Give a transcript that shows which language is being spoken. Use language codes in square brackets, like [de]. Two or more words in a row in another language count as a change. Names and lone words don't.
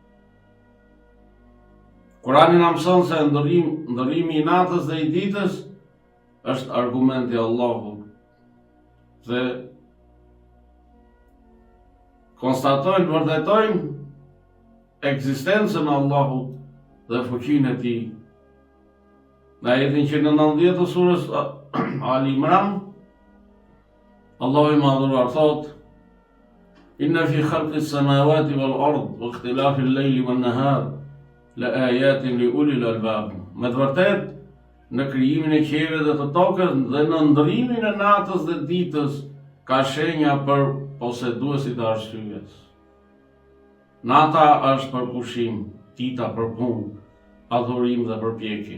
[sq] Kurani na mëson se ndërrimi i natës dhe i ditës është argumenti i Allahut dhe konstatojnë, vërtetojnë ekzistencën e Allahut dhe fuqinë e tij. Në ajetin 190 të surës Ali Imran, Allahu i madhuar thot: [ar] "إن في خلق السماوات والأرض واختلاف الليل والنهار لآيات لأولي الألباب." [sq] Me të vërtetë, në krijimin e qiellit dhe të tokës dhe në ndrimin e natës dhe ditës ka shenja për poseduesit e arsyes. Nata është për pushim, dita për punë, adhurim dhe përpjekje.